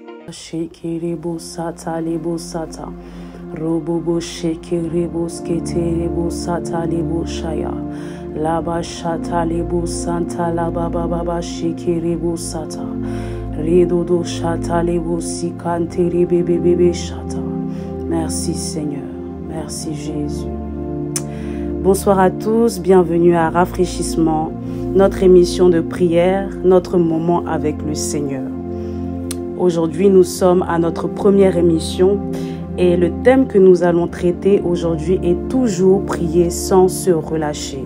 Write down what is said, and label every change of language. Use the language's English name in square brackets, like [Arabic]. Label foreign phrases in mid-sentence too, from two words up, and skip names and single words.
[French] Shekirebo sata lebo sata. Robobo shekirebo sketerebo sata lebo shaya. Laba shata lebo santa laba baba shekirebo sata. Redodo shata lebo sikante bébé shata. Merci Seigneur. Merci Jésus. Bonsoir à tous, bienvenue à Rafraîchissement, notre émission de prière, notre moment avec le Seigneur. Aujourd'hui, nous sommes à notre première émission et le thème que nous allons traiter aujourd'hui est toujours prier sans se relâcher.